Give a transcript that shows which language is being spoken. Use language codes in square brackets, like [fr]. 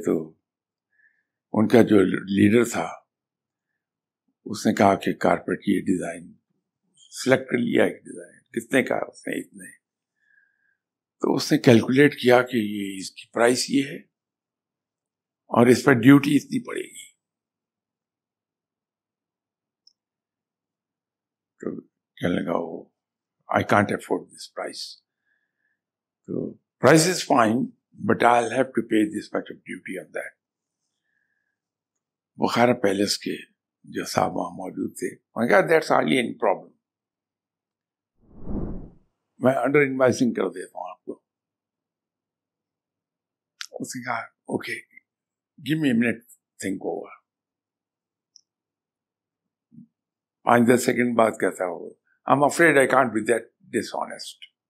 [ur] تو ان کا جو لیڈر تھا اس نے کہا کہ کارپیٹ کی ڈیزائن سلیکٹ کر لیا. ایک ڈیزائن کتنے کا؟ اس نے اتنے. تو اس نے کیلکولیٹ کیا کہ یہ اس کی پرائس یہ ہے اور اس پر ڈیوٹی اتنی پڑے گی. تو کہنے لگا وہ [en] I can't afford this price. So price is fine, but I'll have to pay this much of duty on that. [ur] Bukhara palace کے جو صاحب وہاں موجود تھے انہوں نے کہا [en] that's hardly any problem. [ur] میں انڈر انوائسنگ کر دیتا ہوں آپ کو. اس نے کہا okay [en] give me a minute think over. 5-10 [ur] second بعد کہتا ہو [en] I'm afraid I can't be that dishonest.